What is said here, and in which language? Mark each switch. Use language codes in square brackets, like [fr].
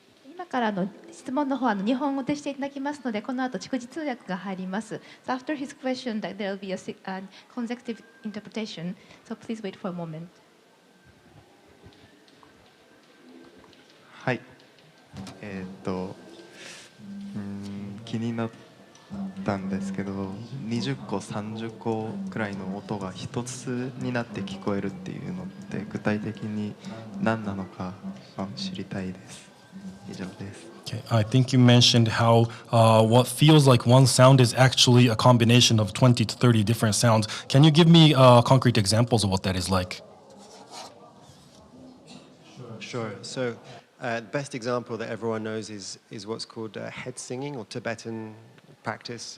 [ja] 今から質問の方日本語でしていただきますので、この後逐次通訳が入ります。 [en] So after his question, there will be a consecutive interpretation. So please wait for a moment. [ja] はい。気になったんですけど、20個30個くらいの音が一つになって聞こえるっていうのって具体的に何なのか知りたいです。以上です。 [en] Okay, I think you mentioned how what feels like one sound is actually a combination of 20 to 30 different sounds. Can you give me concrete examples of what that is like? Sure. So the best example that everyone knows is what's called head singing or Tibetan practice.